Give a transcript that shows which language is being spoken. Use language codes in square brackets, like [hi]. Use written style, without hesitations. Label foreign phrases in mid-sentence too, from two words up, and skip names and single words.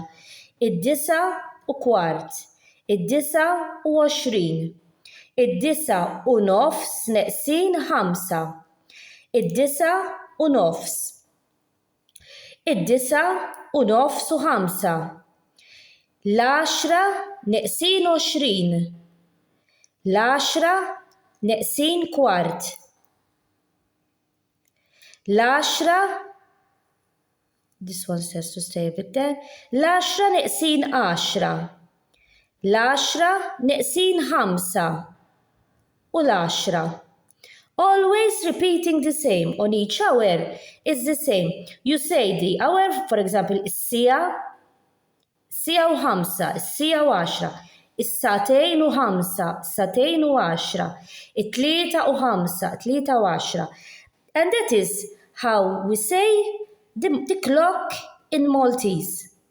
[mt] Id-disa u kwart. Id-disa u 20. Id-disa u nofs neqsin 5. Id-disa u nofs. Id-disa u nofs u 5. l-10 neqsin 20. l-10 neqsin kwart. [en] l-10, this one has to stay a bit there. [mt] l-10 neqsin 10. l-10 neqsin 5. U l-10. [en] Always repeating the same. On each hour is the same. You say the hour, for example, [mt] is-sija, sija u 5, is-sija u 10. Is-satejn u 5, satejn u 10. It-tlieta u 5, tlieta u 10. [en] And that is how we say the clock in Maltese.